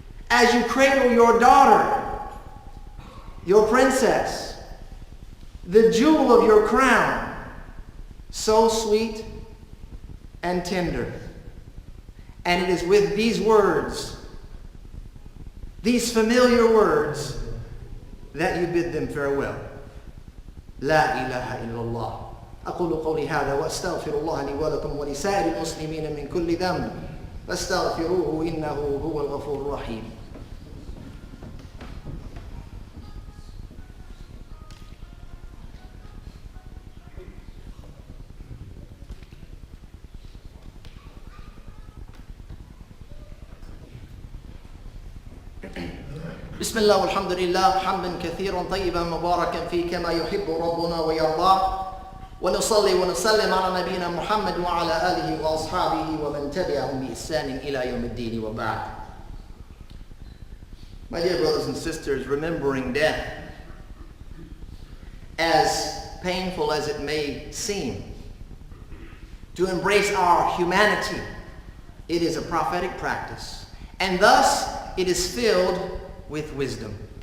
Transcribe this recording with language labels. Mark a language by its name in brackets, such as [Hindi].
[English] As you cradle your daughter, your princess, the jewel of your crown, so sweet and tender. And it is with these words, these familiar words, that you bid them farewell. [Arabic] La ilaha illallah. أقول قولي هذا وأستغفر الله لي ولكم ولسائر المسلمين من كل ذنب فاستغفروه إنه هو الغفور الرحيم. بسم الله والحمد لله حمدا كثيرا طيبا مباركا فيه كما يحب ربنا ويرضاه ونصلي ونسلم على نبينا محمد وعلى آله وأصحابه ومن تبعهم بإحسان إلى يوم الدين وبعد. [English] My dear brothers and sisters, remembering death, as painful as it may seem, to embrace our humanity, it is a prophetic practice, and thus it is filled with wisdom.